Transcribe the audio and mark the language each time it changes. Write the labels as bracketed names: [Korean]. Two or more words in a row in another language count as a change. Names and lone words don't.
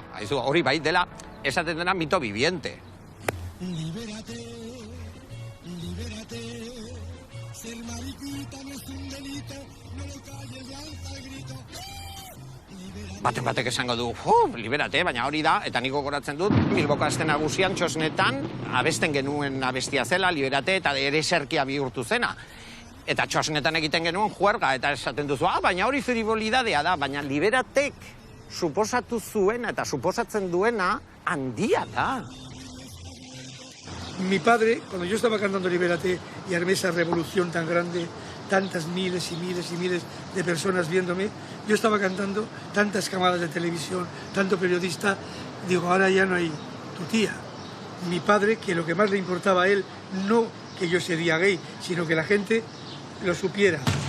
[Basque] Haizu, hori bai dela, esaten dena [Spanish] mito viviente. [Basque] Batek esango du, liberate, baina hori da, eta niko goratzen dut, Bilboko aste nagusian txosnetan abesten genuen abestia zela, liberate, eta ere serkia bihurtu zena. Eta txosnetan egiten genuen juerga, eta esaten duzu, baina hori frivolidadea da, baina liberatek suposatu zuena eta suposatzen duena handia da. [Spanish] Mi padre, cuando yo estaba cantando Libérate y armé esa revolución tan grande, tantas miles y miles y miles de personas viéndome, yo estaba cantando tantas cámaras de televisión, tanto periodista, digo, ahora ya no hay tu tía. Mi padre, que lo que más le importaba a él, no que yo sería gay, sino que la gente lo supiera.